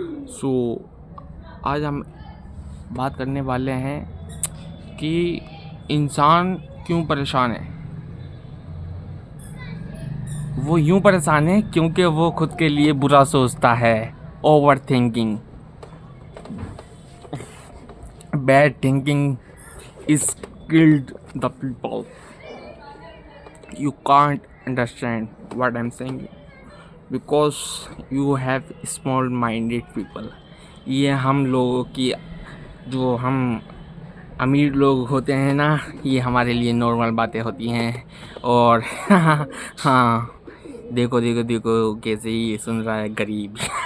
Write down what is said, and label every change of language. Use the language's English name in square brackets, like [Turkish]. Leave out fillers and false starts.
[Hindi] सो आज हम बात करने वाले हैं कि इंसान क्यों परेशान है। वो यूं परेशान है क्योंकि वो खुद के लिए बुरा सोचता है। [English] Overthinking, bad thinking is killed the people. You can't understand what I'm saying because you have small minded people. [Hindi] ये हम लोगों की जो हम अमीर लोग होते हैं ना, ये हमारे लिए नॉर्मल बातें होती हैं। और हाँ, देखो देखो देखो कैसे ये सुन रहा है गरीब।